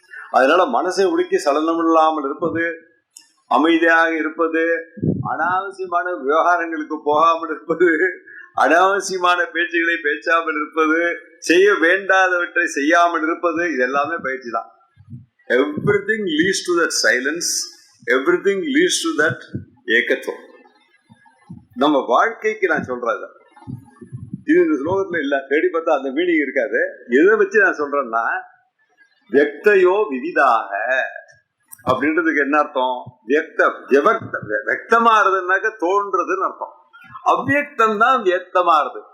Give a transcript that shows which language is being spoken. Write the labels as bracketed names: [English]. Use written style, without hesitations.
[Tamil] அதனால மனசை உலுக்கி சலனம் இல்லாமல் இருப்பது, அமைதியாக இருப்பது, அனாவசியமான விவகாரங்களுக்கு போகாமல் இருப்பது, அனாவசியமான பேச்சுகளை பேசாமல் இருப்பது, செய்ய வேண்டாதவற்றை செய்யாமல் இருப்பது, இது எல்லாமே பயிற்சி தான். [English] Everything leads to that silence, everything leads to that ஏகத்துவம். [Tamil] நம்ம வாழ்க்கைக்கு நான் சொல்றது இது இந்த ஸ்லோகத்துல இல்ல, தேடி பார்த்தா அந்த மீனிங் இருக்காது. எதை வச்சு நான் சொல்றேன்னா, வியக்தையோ விவிதாக அப்படின்றதுக்கு என்ன அர்த்தம்? வியக்தமாறதுனாக்க தோன்றதுன்னு அர்த்தம். அவ்வியக்தம் தான் வியக்தமாறுது.